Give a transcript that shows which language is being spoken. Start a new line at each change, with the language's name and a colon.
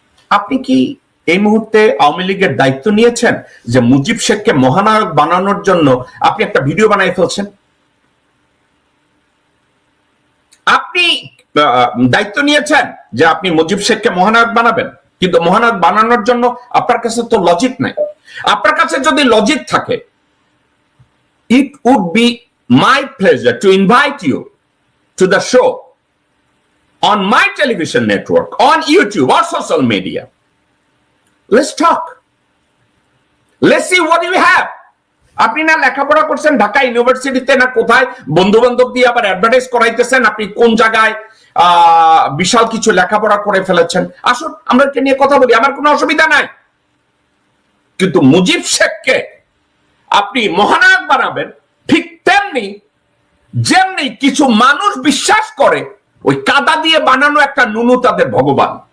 Bangla: আপনি কি এই মুহূর্তে আওয়ামী লীগের দায়িত্ব নিয়েছেন যে মুজিব শেখকে মহানায়ক বানানোর জন্য আপনি একটা ভিডিও বানাই ফেলছেন? আপনি দায়িত্ব নিয়েছেন যে আপনি মুজিব শেখকে মহানায়ক বানাবেন, কিন্তু মহানায়ক বানানোর জন্য আপনার কাছে তো লজিক নাই। আপনার কাছে যদি লজিক থাকে,
English: it would be my pleasure to invite you to the show on my television network, on YouTube or social media. Let's talk. Let's see what you have.
Bangla: আপনি না লেখাপড়া করছেন ঢাকা ইউনিভার্সিটিতে, না কোথায় বন্ধু বান্ধব দিয়ে আবার অ্যাডভার্টাইজ করাইতেছেন আপনি কোন জায়গায় বিশাল কিছু লেখাপড়া করে ফেলেছেন। আসুন আমরা এটা নিয়ে কথা বলি, আমার কোনো অসুবিধা নাই। কিন্তু মুজিব শেখকে আপনি মহানায়ক বানাবেন, ঠিক তেমনি যেমনি কিছু মানুষ বিশ্বাস করে ওই কাদা দিয়ে বানানো একটা নুনু তাদের ভগবান।